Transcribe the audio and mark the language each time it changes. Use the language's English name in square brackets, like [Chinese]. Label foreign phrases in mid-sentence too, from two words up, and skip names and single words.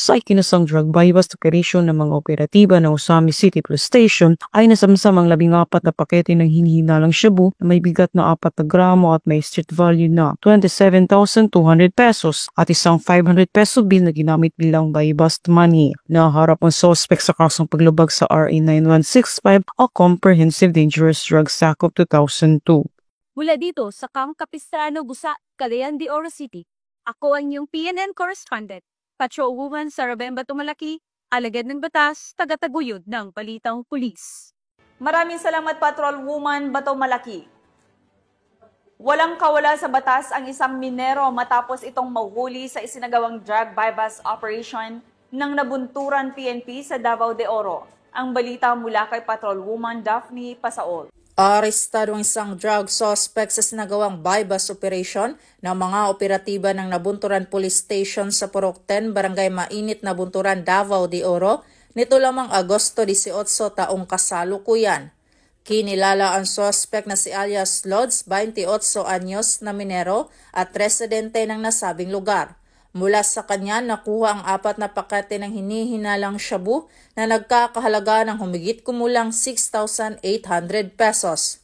[Filipino] Sa ikinasang [English] drug buy-bust operation [Filipino] ng mga operatiba ng Usami City Police Station ay nasamsam ang 14 na pakete ng hinihinalang shabu na may bigat na 4 na gramo at may [English] street value [Filipino] na 27,200 pesos at isang 500 peso bill na ginamit bilang [English] buy-bust money. [Filipino] Naharap ang suspect sa kasong paglabag sa RA 9165 o Comprehensive Dangerous Drugs Act of 2002. Mula dito sa Camp Capistrano, Gusa, Cagayan de Oro City, ako ang iyong PNN correspondent. Patrolwoman Sara Bemba Tumalaki, alagad ng batas, tagataguyod ng balitang pulis. Maraming salamat Patrolwoman Bato Malaki. Walang kawala sa batas ang isang minero matapos itong mahuhuli sa isinagawang [English] drug buy-bust operation [Filipino] ng nabunturan PNP sa Davao de Oro. Ang balita mula kay Patrolwoman Daphne Pasaol. Arestado ang isang drug suspect sa sinagawang [English] buy-bust operation [Filipino] ng mga operatiba ng Nabunturan Police Station sa Purok 10, Barangay Mainit, Nabunturan, Davao de Oro, nito lamang Agosto 18 taong kasalukuyan. Kinilala ang suspect na si alias Lods, 28 anyos na minero at residente ng nasabing lugar. Mula sa kanya, nakuha ang 4 na pakete ng hinihinalang shabu na nagkakahalaga ng humigit kumulang 6,800 pesos.